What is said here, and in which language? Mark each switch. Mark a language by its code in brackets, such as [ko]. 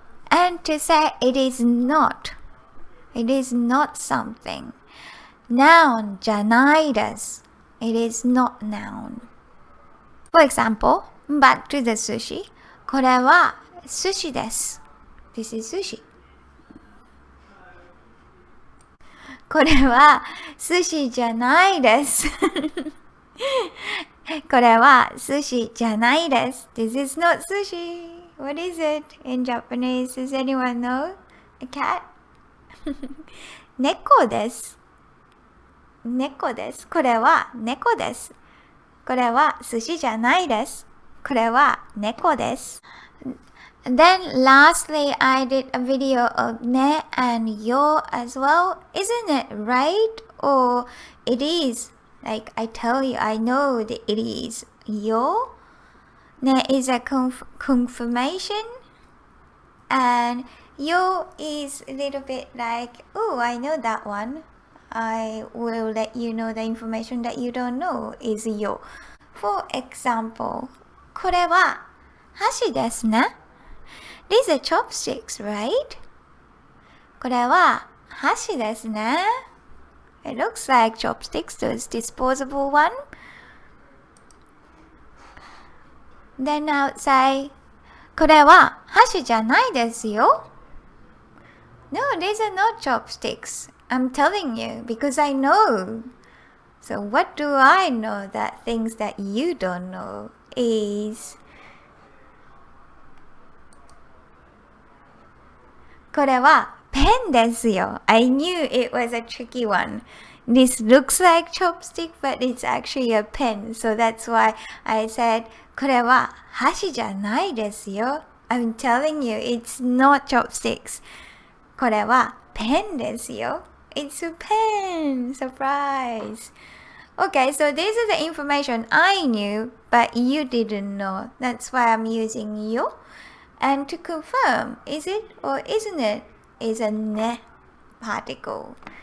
[en] And to say it is not something. [ja] Noun じゃないです。 [en] It is not noun. For example, back to the sushi. [ja] これは寿司です。 [en] This is sushi. [ja] これは寿司じゃないです。これは寿司じゃないです。 [en] This is not sushi. What is it in Japanese? Does anyone know? A cat? [ja] 猫です。猫です。これは猫です。これは寿司じゃないです。これは猫です。 [en] Then lastly, I did a video of ne and yo as well. Isn't it right? Or it is? Like I tell you, I know that it is yo. Ne is a confirmation. And yo is a little bit like, oh, I know that one. I will let you know the information that you don't know is yo. [ja] For example, これは箸ですね。 [en] These are chopsticks, right? [ja] これは箸ですね。 [en] It looks like chopsticks, those disposable one. Then I would say, [ja] これは箸じゃないですよ。 [en] No, these are not chopsticks. I'm telling you because I know. So what do I know that things that you don't know is... [ja] これはペpen ですよ。 [en] I knew it was a tricky one. This looks like chopstick, but it's actually a pen. So that's why I said, これは箸じゃないですよ。 I'm telling you, it's not chopsticks. [ja] これはペンですよ。 [en] It's a pen. Surprise. Okay, so this is the information I knew, but you didn't know. That's why I'm using you. And to confirm, is it or isn't it, is a ne particle.